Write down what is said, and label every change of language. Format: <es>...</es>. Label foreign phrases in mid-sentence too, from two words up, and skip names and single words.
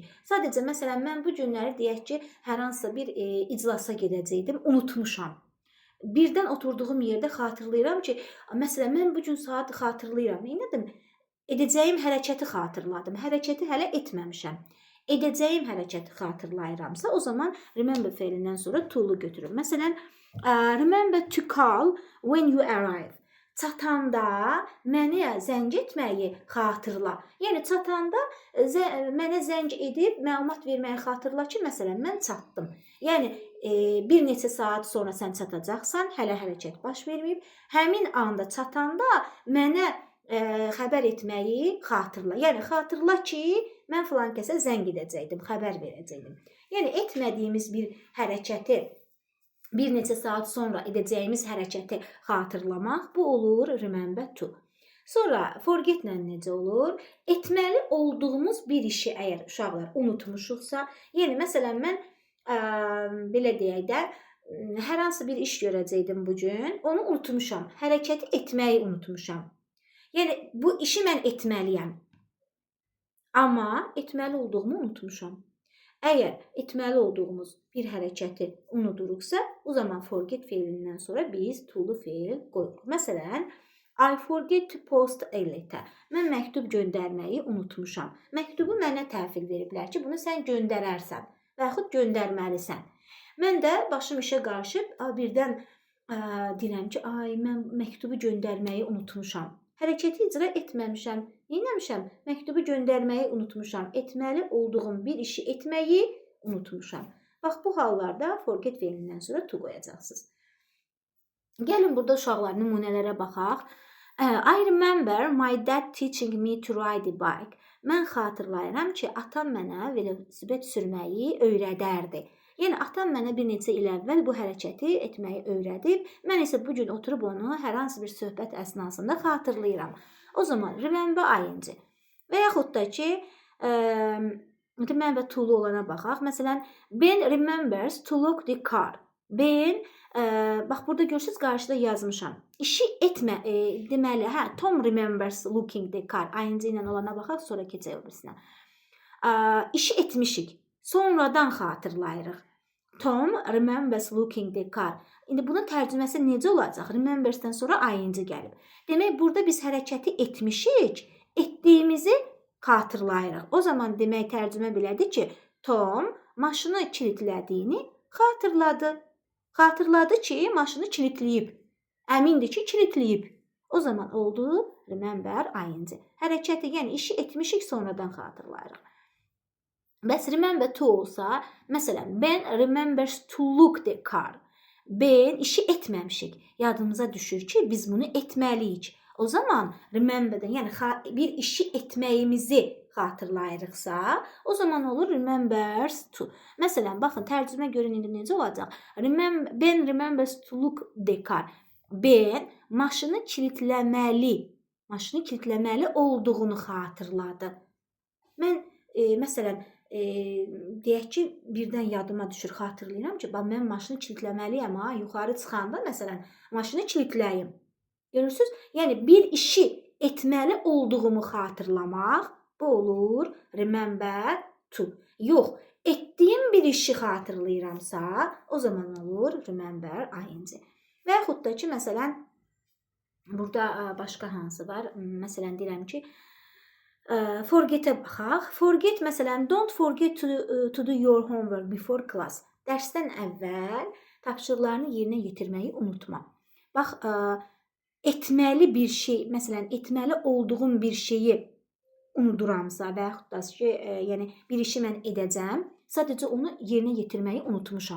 <az>Sadəcə, məsələn, mən bu günləri deyək ki, hər hansısa bir iclasa gedəcəkdim, unutmuşam. Birdən oturduğum yerdə xatırlayıram ki, məsələn, mən bu gün saat xatırlayıram. Neynədim? edəcəyim hərəkəti xatırladım. Hərəkəti hələ etməmişəm. Edəcəyim hərəkəti xatırlayıramsa, o zaman remember feilindən sonra to'lu götürürəm. Məsələn,</az> <en>remember to call when you arrive.</en> <az>Çatanda mənə zəng etməyi xatırla. Yəni çatanda mənə zəng edib məlumat verməyi xatırla ki, məsələn, mən çatdım. Yəni bir neçə saat sonra sən çatacaqsan, hələ hərəkət baş verməyib. Həmin anda çatanda mənə xəbər etməyi xatırla. Yəni xatırla ki, mən filan kəsə zəng edəcəydim, xəbər verəcəydim. Yəni etmədiyimiz bir hərəkəti, bir neçə saat sonra edəcəyimiz hərəkəti xatırlamaq, bu olur</az> <en>remember to.</en> <az>Sonra forget ilə necə olur? Etməli olduğumuz bir işi əgər uşaqlar unutmuşuqsa, yəni məsələn mən belə deyək də, hər hansı bir iş görəcəydim bu gün, onu unutmuşam, hərəkəti etməyi unutmuşam. Yəni bu işi mən etməliyəm. Amma etməli olduğumu unutmuşam. Əgər etməli olduğumuz bir hərəkəti unuduruqsa, o zaman forget feilindən sonra biz to'lu feil qoyuruq. Məsələn,</az> <en>I forget to post a letter.</en> <az>Mən məktub göndərməyi unutmuşam. Məktubu mənə təhvil veriblər ki, bunu sən göndərərsən və yaxud göndərməlisən. Mən də başım işə qarışıb, birdən deyirəm ki, mən məktubu göndərməyi unutmuşam. Hərəkəti icra etməmişəm. Neynəmişəm? Məktubu göndərməyi unutmuşam. Etməli olduğum bir işi etməyi unutmuşam. Bax, bu hallarda forget feilindən sonra to qoyacaqsınız. Gəlin burada uşaqlar nümunələrə baxaq.</az> <en>I remember my dad teaching me to ride a bike.</en> <az>Mən xatırlayıram ki, atam mənə velosiped sürməyi öyrədərdi. Yəni, atam mənə bir neçə il əvvəl bu hərəkəti etməyi öyrədib, mən isə bu gün oturub onu hər hansı bir söhbət əsnasında xatırlayıram. O zaman</az> <en>remember ing.</en> <az>Və yaxud da ki,</az> <en>remember to'lu</en> <az>olana baxaq. Məsələn,</az> <en>Ben remembers to lock the car.</en> <az>Ben, bax burada görürsünüz, qarşıda yazmışam. İşi etmə, deməli,</az> <en>Tom remembers looking the car.</en> <az>ing ilə olana baxaq, sonra keçək öbürüsünə. İşi etmişik, sonradan xatırlayırıq.</az> <en>Tom remembers looking the car.</en> <az>İndi bunun tərcüməsi necə olacaq? Remembersdən sonra ing gəlib. Demək, burada biz hərəkəti etmişik, etdiyimizi xatırlayırıq. O zaman demək tərcümə belədir ki, Tom maşını kilitlədiyini xatırladı. Xatırladı ki, maşını kilitləyib. Əmindir ki, kilitləyib. O zaman oldu</az> <en>remember ing.</en> <az>Hərəkəti, yəni işi etmişik, sonradan xatırlayırıq. Bəs</az> <en>remember to</en> <az>olsa, məsələn,</az> <en>Ben remembers to look the car.</en> <az>Ben işi etməmişik. Yadımıza düşür ki, biz bunu etməliyik. O zaman rememberdən, yəni bir işi etməyimizi xatırlayırıqsa, o zaman olur</az> <en>remembers to.</en> <az>Məsələn, baxın, tərcümə görün indi necə olacaq?</az> <en>Ben remembers to look the car.</en> <az>Ben maşını kilitləməli olduğunu xatırladı. Mən, məsələn, deyək ki, birdən yadıma düşür, xatırlayıram ki, mən maşını kilitləməliyəm, yuxarı çıxanda, məsələn, maşını kilitləyim. Görürsünüz? Yəni, bir işi etməli olduğumu xatırlamaq, bu olur</az> <en>remember to.</en> <az>Yox, etdiyim bir işi xatırlayıramsa, o zaman olur</az> <en>remember ing.</en> <az>Və yaxud da ki, məsələn, burada başqa hansı var? Məsələn, deyirəm ki, forget'ə baxaq. Forget, məsələn,</az> <en>don't forget to do your homework before class.</en> <az>Dərsdən əvvəl tapşırıqlarını yerinə yetirməyi unutma. Bax, etməli bir şey, məsələn, etməli olduğum bir şeyi unuduramsa və yaxud da ki, yəni bir işi mən edəcəm, sadəcə onu yerinə yetirməyi unutmuşam.</az>